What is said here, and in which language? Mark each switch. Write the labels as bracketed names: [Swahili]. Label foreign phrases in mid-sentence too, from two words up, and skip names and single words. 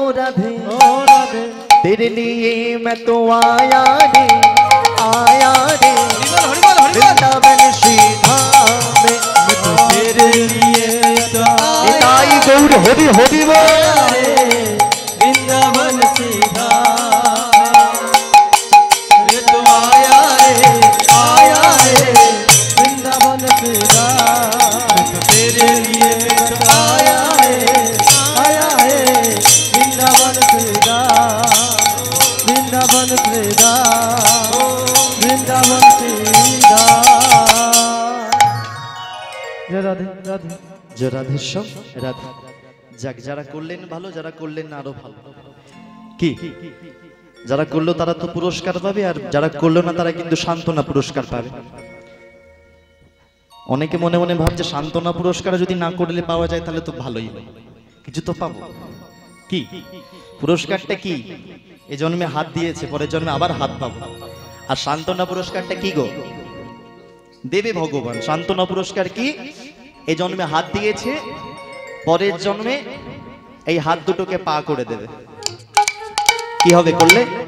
[Hindi] राधे ओ राधे तेरे लिए मैं तो आया रे वृंदावन श्री धाम में मैं तो तेरे लिए तो निताई गौर हरि हरि बोल वृंदावन सीधा ये तो आया रे वृंदावन सीधा मैं तो तेरे लिए तो आया है वृंदावन सीधा वृंदावन सीधा वृंदावन सीधा जय राधे राधे [Bangla] যে রাধেশ্বর রাধে যাক যারা করলেন ভালো যারা করলেন না আরো ভালো কি যারা করলো তারা তো পুরস্কার পাবে আর যারা করলো না তারা কিন্তু সান্ত্বনা পুরস্কার পাবে অনেকে মনে মনে ভাবছে সান্ত্বনা পুরস্কার যদি না করলে পাওয়া যায় তাহলে তো ভালোই হয় কিছু তো পাবো কি পুরস্কারটা কি এই জন্মে হাত দিয়েছে পরের জন্মে আবার হাত পাবো আর সান্ত্বনা পুরস্কারটা কি গো দেবে ভগবান সান্ত্বনা পুরস্কার কি এই জন্মে হাত দিয়েছে পরের জন্মে এই হাত দুটোকে পা করে দেবে কি হবে করলে